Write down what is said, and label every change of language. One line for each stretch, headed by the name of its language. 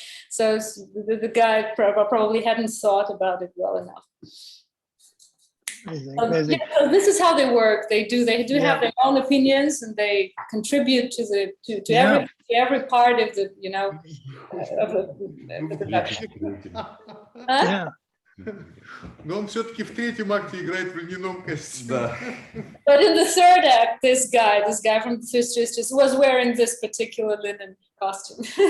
English: So the guy probably hadn't thought about it well enough. Amazing. Yeah, so this is how they work. They do have their own opinions, and they contribute to every part of the of the production. Yeah.
Russian: Но он все-таки в третьем акте играет в льняном костюме. Да.
English: But in the third act, this guy from the Three Sisters was wearing this particular linen costume.